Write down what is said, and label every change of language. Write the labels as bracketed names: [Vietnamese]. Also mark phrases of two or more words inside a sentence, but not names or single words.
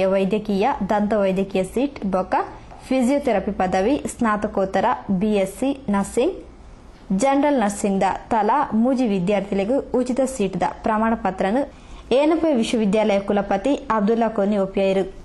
[Tulu] ವೈದ್ಯಕೀಯ, ದಂತ ವೈದ್ಯಕೀಯ ಸೀಟ್ ಬೊಕ್ಕ ಫಿಸಿಯೋಥೆರಪಿ ಪದವಿ, ಸ್ನಾತಕೋತ್ತರ, [English] BSc Nursing, General Nursing [Tulu] ದ ತಲಾ 3 ವಿದ್ಯಾರ್ಥಿಗಳಿಗೂ ಉಚಿತ ಸೀಟ್ ದ ಪ್ರಮಾಣ ಪತ್ರನು ಏನಪೋಯ ವಿಶ್ವವಿದ್ಯಾಲಯ ಕುಲಪತಿ ಅಬ್ದುಲ್ಲಾ ಕೋನಿ ಒಪ್ಪಿಯಾಯಿರು.